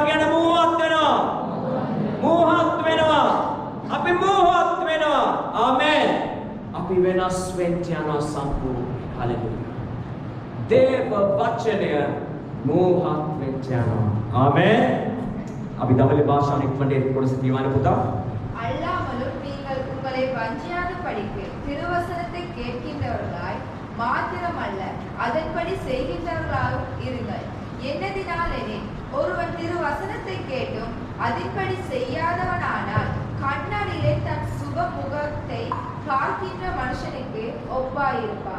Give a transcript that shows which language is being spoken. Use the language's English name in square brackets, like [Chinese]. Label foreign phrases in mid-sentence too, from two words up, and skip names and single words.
[Sinhala] වෙනවා අපි මෝහත් වෙනවා ආමෙන් අපි වෙනස් වෙන්න යනවා සම්පූර්ණ හලෙලූයා දේව වචනය මෝහත් වෙන්න යනවා ආමෙන් අපි දවල්ේ භාෂාවෙන් ඉක්මනට කොටස කියවන්න පුතා [Tamil] அல்லாமலும் நீங்கள் உங்களை வஞ்சியாது படிப்பீர் திருவசனத்தை கேட்கின்றவர்களால் மாத்திரமல்ல அதன்படி செய்கின்றவர்களாகவும் இருங்கள். என்னதினாலெனில் ஒருவன் திருவசனத்தை கேட்டும் அதன்படி செய்யாதவனானால் கண்ணாடியிலே தன் சுக முகத்தை பார்க்கின்ற மனுஷனுக்கு ஒப்பாயிருப்பான்.